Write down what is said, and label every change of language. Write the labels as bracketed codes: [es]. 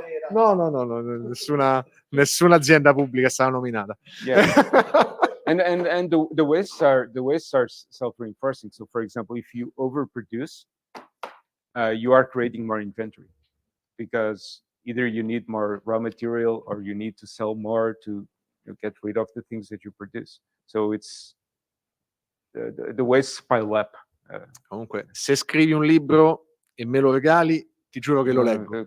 [it] No, nessuna azienda pubblica è stata nominata. [en] Yeah. And the wastes are self-reinforcing. So for example, if you overproduce, you are creating more inventory because either you need more raw material or you need to sell more to get rid of the things that you produce. So it's the wastes pile up. [it] Comunque, se scrivi un libro e me lo regali, ti giuro che lo leggo.